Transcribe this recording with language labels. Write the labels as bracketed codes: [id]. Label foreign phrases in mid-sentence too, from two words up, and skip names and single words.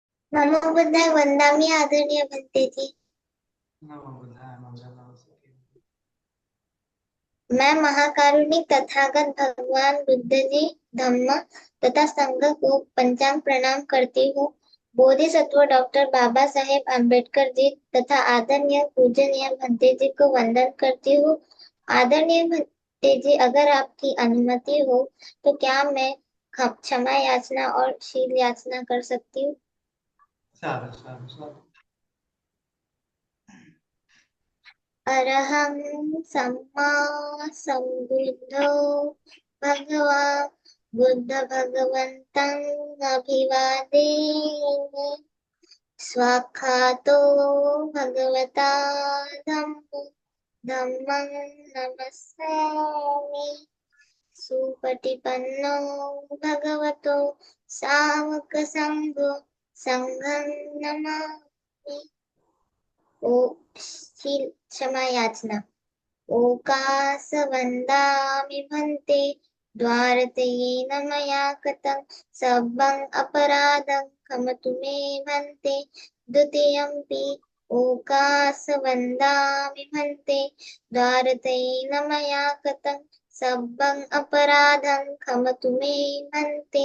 [pi] नमो बुद्धाय वंदामि [hi] आदरणीय भंतेजी। [pi] नमो बुद्धाय [hi] मंगलम नमस्ते। मैं महाकारुणिक तथागत भगवान बुद्ध जी, धम्म तथा संघ को पंचांग प्रणाम करती हूँ। बोधिसत्व डॉक्टर बाबा साहेब अम्बेडकर जी तथा आदरणीय पूजनीय भंते जी को वंदन करती हूँ। आदरणीय भंते जी, अगर आपकी अनुमति हो तो क्या मैं क्षमा याचना और शील याचना कर सकती हूँ? [pi] साधु साधु साधु। अरहं सम्मा सम्बुद्धो भगवान् बुद्ध भगवन्तं अभिवादेमि। स्वाक्षातो भगवता धम्मं नमस्सामि। सुपटिपन्नो भगवतो सावकसङ्घो संघं नमामि। [hi] ओ क्षमा याचना। [pi] ओकासवन्दामि भन्ते द्वारतयेन मया कृतं सब्बं अपराधं क्षमतु मे भन्ते। द्वितीयंपि ओकासवन्दामि भन्ते द्वारतयेन मया कृतं सब्बं अपराधं क्षमतु मे भन्ते।